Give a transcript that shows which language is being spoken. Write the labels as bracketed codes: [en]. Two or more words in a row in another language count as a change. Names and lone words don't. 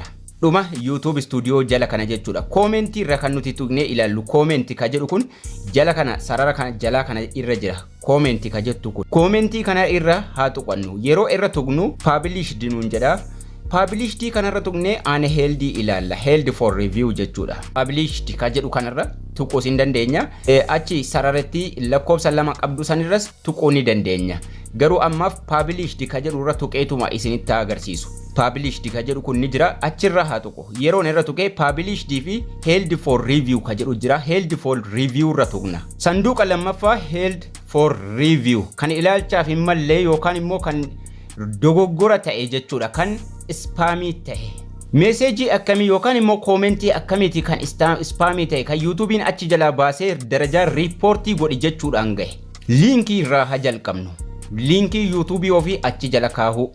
[om] Dhuma YouTube studio jala kana jechuudha. Commentii irra kan nuti tuqnee ilaallu commentii ka jedhu kun jala kana sarara kana jala kana irra jira. Commentii ka jettu kun commentii kana irra haa tuqannu. Yeroo irra tuqnu published nuun jedha. Published kanarra tuqnee unheld ilaalla. [en] Held for review jechuudha. [om] Published ka jedhu kanarra tuquu sin dandeenya. Achi sararatti lakkoofsa lama qabdu sanirras tuquu ni dandeenya. Garuu ammaaf published ka jedhu irra tuqeetuma isinitti agarsiisu. Published ka jedhu kun ni jira achirra haa tuqu. Yeroon irra tuqee published fi [en] held for review [om] ka jedhu jira. [en] Held for review irra tuqna. [om] Sanduuqa lammaffaa [en] held for review [om] kan ilaalchaaf hin mallee yookaan immoo kan dogoggora ta'e jechuudha. Kan spamii ta'e. Message akkamii yookaan immoo commentii akkamiiti kan spamii ta'e kan YouTubein achi jalaa baasee darajaa reportii godhi jechuudhaan gahe. Linkii irraa haa jalqabnu. Linkii YouTube ofii achi jala kaahu.